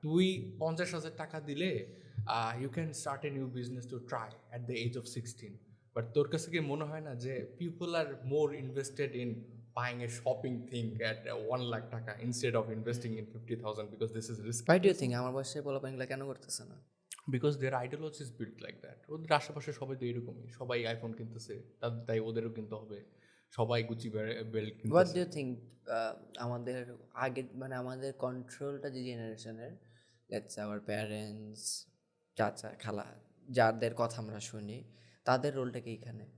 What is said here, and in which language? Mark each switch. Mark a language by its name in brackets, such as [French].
[Bangla] তুই 50,000 টাকা দিলে [English] you can start a new business to try at the age of 16, but [Bangla] তোর কাছে কি মনে হয় না যে [English] People are more invested in buying a shopping thing at 1 lakh taka instead of investing in 50,000 because this is risky? Why do you think [Bangla] আমার বয়সে পোলাপানগুলো কেন করতেছে না? [English] Because their ideology is built like that. [Bangla] ওদের আশেপাশে সবাই তো এরকমই, সবাই আইফোন কিনতেছে, তাই ওদেরও কিনতে হবে, সবাই গুচি বেল্ট কিনতেছে। [English] What do you think [Bangla] আমাদের আগে, মানে আমাদের কন্ট্রোলটা যে জেনারেশনের, [English] let's our parents, [Bangla] চাচা খালা, যাদের কথা আমরা শুনি, তাদের রোলটা কি এখানে?